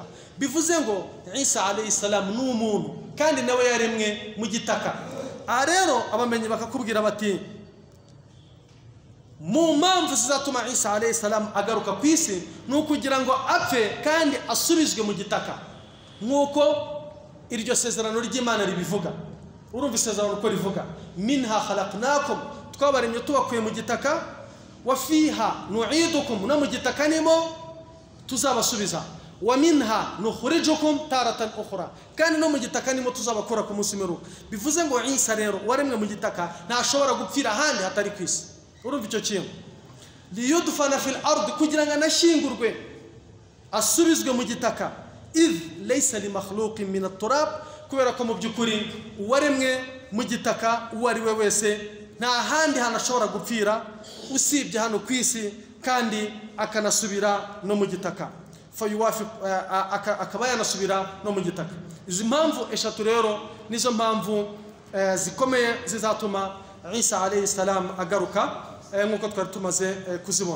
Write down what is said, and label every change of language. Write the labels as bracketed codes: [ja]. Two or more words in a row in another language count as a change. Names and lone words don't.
[rw] Bivuze ngo Isa [ar] عليه السلام [rw] ni umuntu kandi nawe yaremwe mu gitaka. Aha rero abamenyi bakakubwira bati mu mpamvu zizatuma Isa [ar] عليه السلام [rw] agaruka ku isi ni ukugira ngo apfe kandi asubizwe mu gitaka, nk'uko iryo sezerano ry'Imana ribivuga. Urumva isezerano uko rivuga, [ar] منها خلقناكم, [rw] twabaremye tubakuye mu gitaka, [ar] وفيها نعيدكم, [rw] no mu gitaka nimo tuzabasubiza, [ar] ومنها نخرجكم تارة أخرى, [rw] kandi no mu gitaka nimo tuzabakora ku munsi w'imperuka. Bivuze ngo Isa rero waremwe mu gitaka ntashobora gupfira ahandi hatari ku isi. Urumva icyo kintu, [ar] ليدفن في الأرض, [rw] kugira ngo anashingurwe asubizwe mu gitaka, [ar] إذ ليس لمخلوق من التراب, [rw] kubera ko mu by'ukuri uwaremwe mu gitaka uwo ari we wese nta handi hanashobora gupfira usibye hano ku isi, kandi akanasubira no mu gitaka, akaba yanasubira no mu gitaka. Izi mpamvu eshatu rero nizo mpamvu zikomeye zizatuma Isa [ar] عليه السلام [rw] agaruka, nk'uko twari tumaze kuzibona.